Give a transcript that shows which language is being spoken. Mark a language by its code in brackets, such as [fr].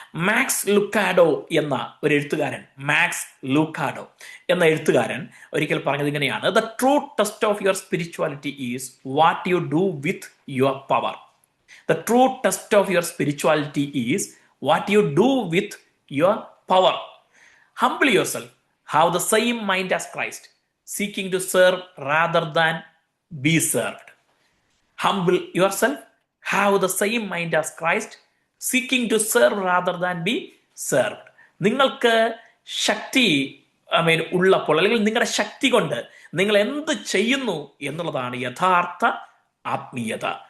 [ml] Max ലുക്കാഡോ എന്ന ഒരു എഴുത്തുകാരൻ, മാക്സ് ലൂക്കാഡോ എന്ന എഴുത്തുകാരൻ ഒരിക്കൽ പറഞ്ഞത് ഇങ്ങനെയാണ്: [en] The true test of your spirituality is what you do with your power. The true test of your spirituality is what you do with your power. Humble yourself. Have the same mind as Christ, seeking to serve rather than be served. Humble yourself. Have the same mind as Christ, seeking to serve rather than be served. [ml] നിങ്ങൾക്ക് ശക്തി ഉള്ളപ്പോൾ, അല്ലെങ്കിൽ നിങ്ങളുടെ ശക്തി കൊണ്ട് നിങ്ങൾ എന്ത് ചെയ്യുന്നു എന്നുള്ളതാണ് യഥാർത്ഥ ആത്മീയത.